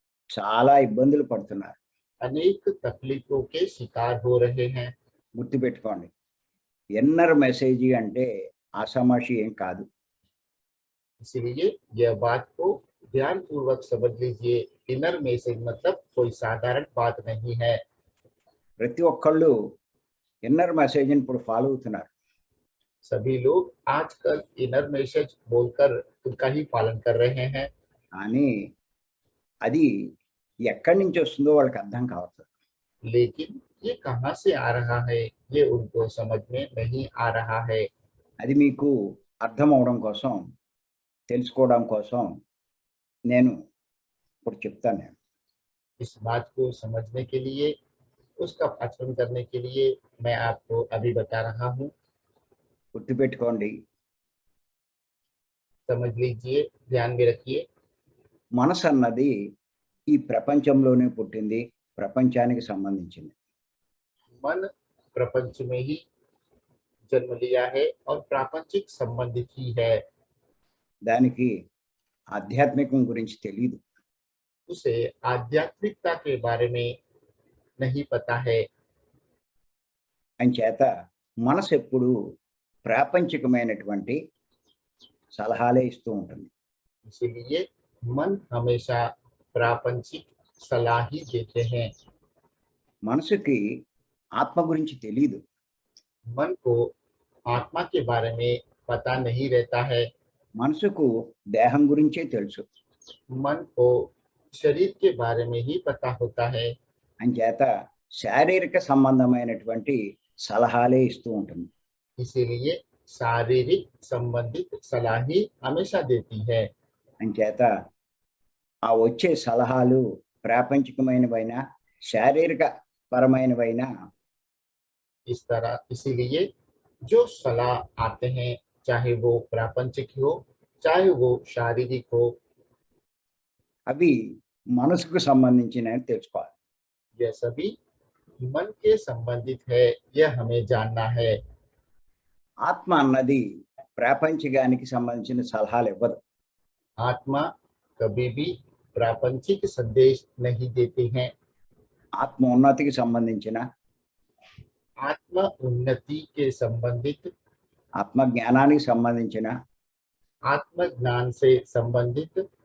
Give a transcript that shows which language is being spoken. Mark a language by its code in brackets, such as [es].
[te] చాలా ఇబ్బందులు పడుతున్నారు. [hi] अनेक तकलीफों के शिकार हो रहे हैं. [te] గుర్తుపెట్టుకోండి, ఇన్నర్ మెసేజ్ అంటే ఆషామాషి ఏం కాదు. [hi] इसलिए यह बात को ध्यान पूर्वक समझ लीजिए. इनर मैसेज मतलब कोई साधारण बात नहीं है. [te] ప్రతి ఒక్కళ్ళు ఇన్నర్ మెసేజ్ని ఇప్పుడు ఫాలో అవుతున్నారు. [hi] सभी लोग आजकल इनर मैसेज बोलकर उनका ही पालन कर रहे हैं. [te] కానీ అది ఎక్కడి నుంచి వస్తుందో వాళ్ళకి అర్థం కావట్లేదు. [hi] लेकिन ये कहाँ से आ रहा है ये उनको समझ में नहीं आ रहा है. [te] అది మీకు అర్థం అవడం కోసం, తెలుసుకోవడం కోసం నేను ఇప్పుడు చెప్తాను. నేను [hi] इस बात को समझने के लिए, उसका आचरण करने के लिए मैं आपको अभी बता रहा हूँ. [te] గుర్తుపెట్టుకోండి, [hi] समझ लीजिए, ध्यान में रखिए. [te] మనసు అన్నది ఈ ప్రపంచంలోనే పుట్టింది, ప్రపంచానికి సంబంధించింది. [hi] मन प्रपंच में ही जन्म लिया है और प्रापंचिक संबंधित ही है. [te] దానికి ఆధ్యాత్మికం గురించి తెలియదు. [hi] उसे आध्यात्मिकता के बारे में नहीं पता है. [te] అంచేత మనసు ఎప్పుడు ప్రాపంచికమైనటువంటి సలహాలే ఇస్తూ ఉంటుంది. [hi] इसलिए मन हमेशा प्रापंचिक सलाह ही देते हैं. [te] మనసుకి ఆత్మ గురించి తెలియదు. [hi] मन को आत्मा के बारे में पता नहीं रहता है. [te] మనసుకు దేహం గురించే తెలుసు. [hi] मन को शरीर के बारे में ही पता होता है. [te] అంచేత శారీరక సంబంధమైనటువంటి సలహాలే ఇస్తూ ఉంటుంది. [hi] इसीलिए शारीरिक संबंधित सलाह ही हमेशा देती है. [te] అంచేత ఆ వచ్చే సలహాలు ప్రాపంచికమైనవైనా శారీరక పరమైనవైనా [hi] इसीलिए जो सलाह आते हैं, चाहे वो प्रापंचिक हो चाहे वो शारीरिक हो, [te] అవి మనసుకు సంబంధించినవి తెలుసుకోవాలి. [hi] यह सभी मन के संबंधित है, यह हमें जानना है. [te] ఆత్మ అన్నది ప్రాపంచికానికి సంబంధించిన సలహాలు ఇవ్వదు. [hi] आत्मा कभी भी प्रापंचिक संदेश नहीं देते हैं. [te] ఆత్మ ఉన్నతికి సంబంధించిన, [hi] आत्म उन्नति के संबंधित, [te] ఆత్మ జ్ఞానానికి సంబంధించిన, [hi] आत्म ज्ञान से संबंधित,